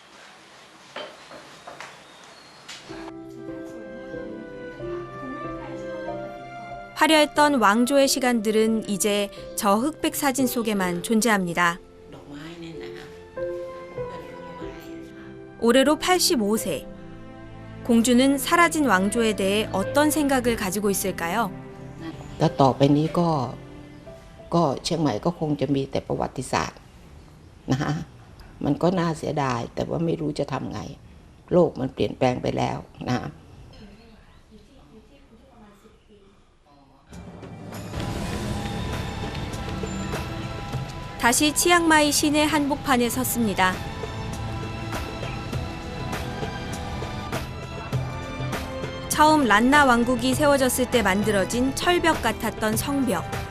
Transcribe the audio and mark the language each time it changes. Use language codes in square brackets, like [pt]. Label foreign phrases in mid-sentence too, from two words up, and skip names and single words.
[ko] 화려했던 왕조의 시간들은 이제 저 흑백 사진 속에만 존재합니다. 올해로 85세. 공주는 사라진 왕조에 대해 어떤 생각을 가지고 있을까요? [th] ต่อไปนี้ก็เชียงใหม่ก็คงจะมีแต่ประวัติศาสตร์นะฮะมันก็น่าเสียดายแต่ว่าไม่รู้จะทำไงโลกมันเปลี่ยนแปลงไปแล้วนะ [ko] 다시 치앙마이 시내 한복판에 섰습니다. 처음 란나 왕국이 세워졌을 때 만들어진 철벽 같았던 성벽.